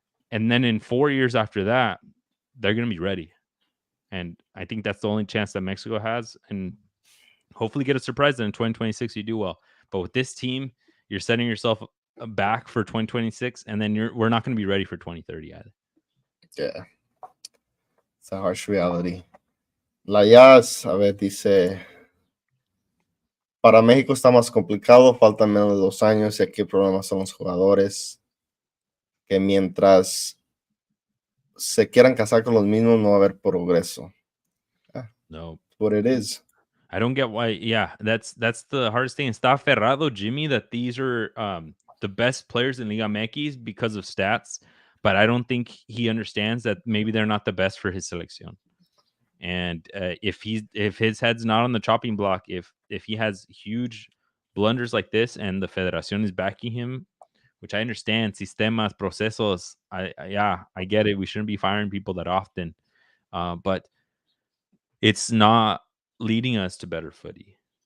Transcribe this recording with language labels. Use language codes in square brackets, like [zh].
[en] And then in 4 years after that, they're gonna be ready. And I think that's the only chance that Mexico has. And hopefully get a surprise. Then in 2026 you do well. But with this team, you're setting yourself back for 2026, and then we're not going to be ready for 2030 either. Yeah. It's a harsh reality. [es] La Jazz, a ver, dice, para México está más complicado, faltan menos de 2 años y aquí el problema son los jugadores, que mientras se quieran casar con los mismos no va a haber progreso. Ah, No, [en] what it is. I don't get why. Yeah, that's the hardest thing. [es] Está ferrado, Jimmy, [en] that these are the best players in Liga MX because of stats, but I don't think he understands that maybe they're not the best for his selección. And if his head's not on the chopping block, if he has huge blunders like this, and the Federación is backing him, which I understand, sistemas, procesos, yeah, I get it. We shouldn't be firing people that often, but it's not leading us to better footy.